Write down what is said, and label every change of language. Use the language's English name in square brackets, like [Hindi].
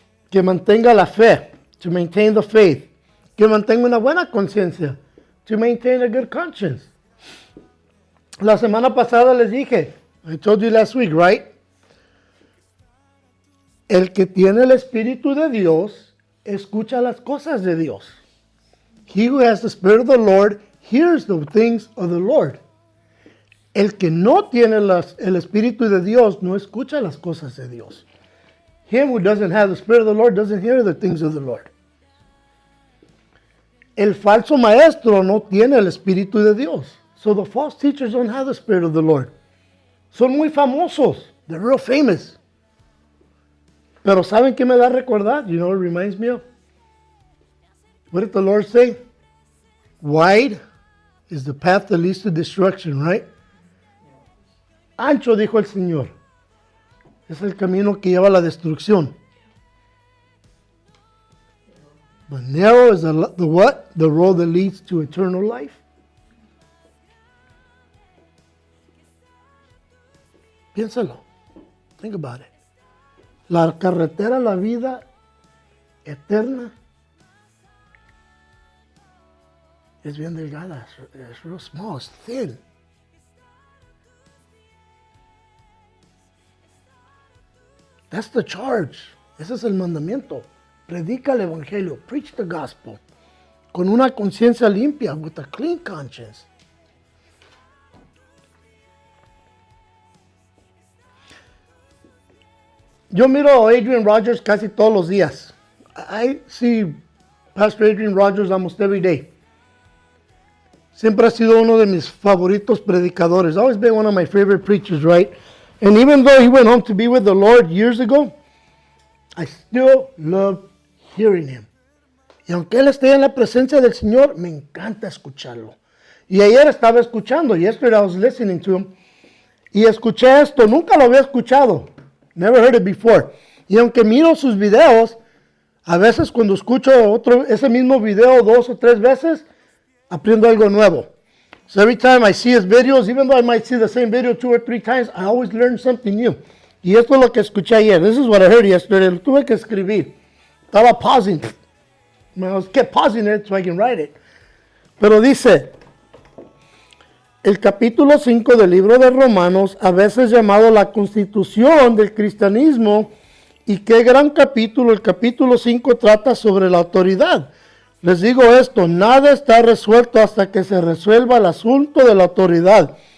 [Spanish] Que mantenga la fe, [English] to maintain the faith. [Spanish] Que mantenga una buena conciencia, [English] to maintain a good conscience. [Spanish] La semana pasada les dije, [English] I told you last week, right? [Spanish] El que tiene el Espíritu de Dios, escucha las cosas de Dios. [English] He who has the Spirit of the Lord hears the things of the Lord. [Spanish] El que no tiene el Espíritu de Dios no escucha las cosas de Dios. [English] Him who doesn't have the Spirit of the Lord doesn't hear the things of the Lord. [Spanish] El falso maestro no tiene el Espíritu de Dios. [English] So the false teachers don't have the Spirit of the Lord. [Spanish] Son muy famosos. [English] They're real famous. [Spanish] Pero ¿saben qué me da a recordar? [English] You know what it reminds me of? What did the Lord say? Wide is the path that leads to destruction, right? [Spanish] Ancho, dijo el Señor. Es el camino que lleva a la destrucción. [English] But narrow is the what? The road that leads to eternal life. [Spanish] Piénsalo. [English] Think about it. [Spanish] La carretera a la vida eterna es bien delgada. [English] It's real small. It's thin. That's the charge. [Spanish] Ese es el mandamiento. Predica el evangelio. [English] Preach the gospel. [Spanish] Con una conciencia limpia. [English] With a clean conscience. [Spanish] Yo miro a Adrian Rogers casi todos los días. [English] I see Pastor Adrian Rogers almost every day. [Spanish] Siempre ha sido uno de mis favoritos predicadores. [English] Always been one of my favorite preachers, right? And even though he went home to be with the Lord years ago, I still love hearing him. [Spanish] Y aunque él esté en la presencia del Señor, me encanta escucharlo. Y ayer estaba escuchando. [English] Yesterday I was listening to him. [Spanish] Y escuché esto. Nunca lo había escuchado. [English] Never heard it before. [Spanish] Y aunque miro sus videos, a veces cuando escucho ese mismo video 2 o 3 veces, aprendo algo nuevo. [English] So every time I see his videos, even though I might see the same video 2 or 3 times, I always learn something new. [Spanish] Y esto es lo que escuché ayer. [English] This is what I heard yesterday. [Spanish] Lo tuve que escribir. Estaba pausing. [English] I kept pausing it so I can write it. [Spanish] Pero dice, el capítulo 5 del libro de Romanos, a veces llamado la constitución del cristianismo, y qué gran capítulo, el capítulo 5 trata sobre la autoridad. Les digo esto, nada está resuelto hasta que se resuelva el asunto de la autoridad.